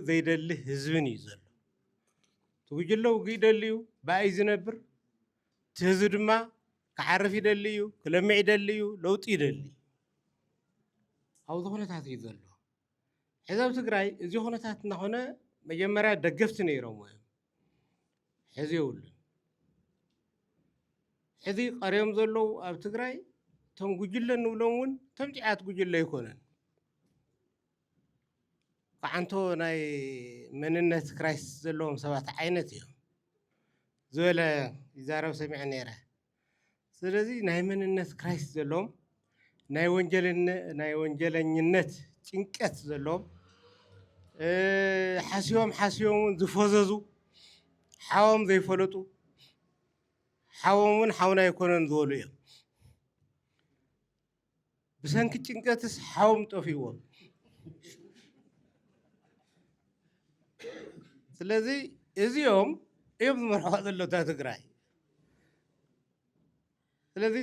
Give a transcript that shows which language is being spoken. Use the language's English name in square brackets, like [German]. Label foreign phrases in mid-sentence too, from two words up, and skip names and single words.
[Tigrinya] ዘይደሊ ህዝብን እዩ ዘሎ እቲ ጉጅለ ውግእ ይደሊ እዩ ብኣይ ዝነብር እቲ ህዝቢ ድማ ክዓርፍ ይደሊ እዩ ክለምዕ ይደሊ እዩ ለውጢ ይደሊ ኣብዚ ኩነታት እዩ ዘሎ ሕዚ ኣብ ትግራይ እዚ ኩነታት እናኾነ መጀመርያ ደገፍቲ ነይሮም እዮም ሕዚ የብሉን ሕዚ ቀሪዮም ዘለዉ ኣብ ትግራይ እቶም ጉጅለ ንብሎም እውን እቶም ጭዓት ጉጅለ ይኮነን ቃዓንቶ ናይ መንነት ክራይስ ዘለዎም ሰባት ዓይነት እዮም زولا يزارو سمع نيره ስለዚህ ናይ መንነት ክራይስት ዘለዎም ናይ ወንጀለኝነት ጭንቀት ዘለዎም ሓሲቦም ዝፈዘዙ ሓዎም ዘይፈለጡ ሓዎም ሓውና ይኮነን ዝበሉ እዮም ብሰንኪ ጭንቀትስ ሓዎም ጠፊዎም ስለዚህ እዚኦም እዮም ዝመርሖ ዘለታ ትግራይ ስለዚህ